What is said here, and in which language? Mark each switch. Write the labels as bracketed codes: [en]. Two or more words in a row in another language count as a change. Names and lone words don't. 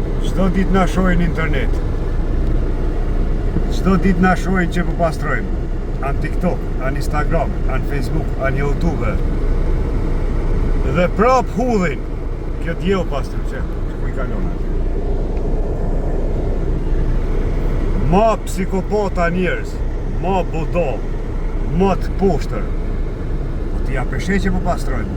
[sq] Çdo ditë na shohin internet. Çdo ditë na shohin që po pastrojmë. An TikTok, an Instagram, an Facebook, an YouTube. Dhe prap hudhin. Kjo djeu pastër që ku i kalon atë. Ma psikopata njerëz, ma budo, ma të poshtër. Po ti ja peshe që po pastrojnë.